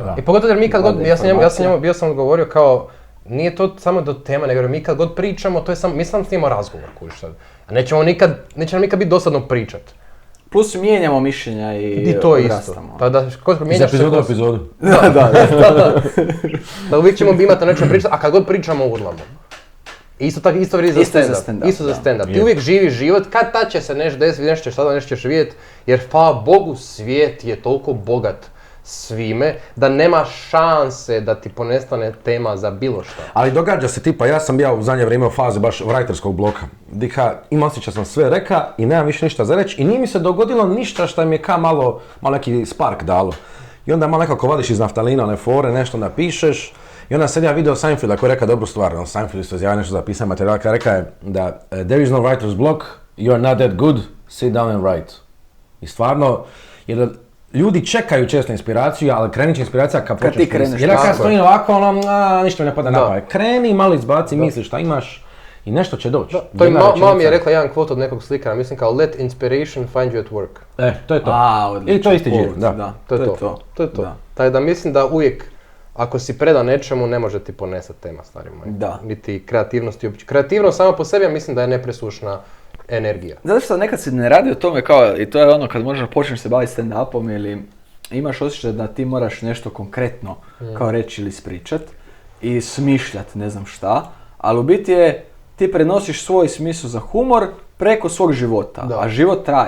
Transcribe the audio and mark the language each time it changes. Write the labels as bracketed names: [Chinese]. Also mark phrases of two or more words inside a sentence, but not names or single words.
[Croatian] I pogotovo jer mi kad god, bio sam odgovorio kao, nije to samo do tema, nego mi kad god pričamo, to je samo, mi sam snimamo razgovor, kužiš sad. A neće nam nikad biti dosadno pričat. Plus mijenjamo mišljenja i to je isto. rastamo. Pa da, Iz epizodu u epizodu. Da uvijek ćemo imati nešto pričati, a kad god pričamo urlamo. Isto vrijedi za stand-up. Isto za stand-up. Ti uvijek živiš život, kad tad će se nešto desiti, nešto ćeš vidjeti, jer hvala Bogu svijet je toliko bogat svime, da nema šanse da ti ponestane tema za bilo što. Ali događa se tipa, ja sam bio u zadnje vrijeme u fazi baš writerskog bloka. Diha, imam osjećaj sam sve reka i nemam više ništa za reći i nije mi se dogodilo ništa što mi je malo neki spark dalo. I onda malo nekako vadiš iz naftalina one fore, nešto napišeš. I onda sad ja video Seinfelda koji je rekao dobru stvar, Seinfeld isto izjavio nešto za pisanje materijala, kada rekao je da [English] there is no writer's block, you are not that good, sit down and write. [Croatian] I stvarno, jer ljudi čekaju često inspiraciju, ali krenit će inspiracija kad počneš pisati. Jer kad stojim ovako, ništa mi ne pada na pamet. Kreni, malo izbaci, misli šta imaš i nešto će doći. To je mama mi je rekla jedan kvot od nekog slikara, mislim kao [English] let inspiration find you at work. [Croatian] To je to. Odlično. Ili to isti džir, da. To je to. Tako da mislim da uvijek, ako si predan nečemu, ne može ti ponesati tema, stari moj. Da. Niti kreativnosti uopće. Kreativnost sama po sebi, ja mislim da je nepresušna energija. Zato što nekad se ne radi o tome kao, i to je ono kad možda počneš se baviti stand-upom ili imaš osjećaj da ti moraš nešto konkretno kao reći ili ispričat i smišljat ne znam šta, ali u biti je ti prenosiš svoj smisao za humor preko svog života, a život traje.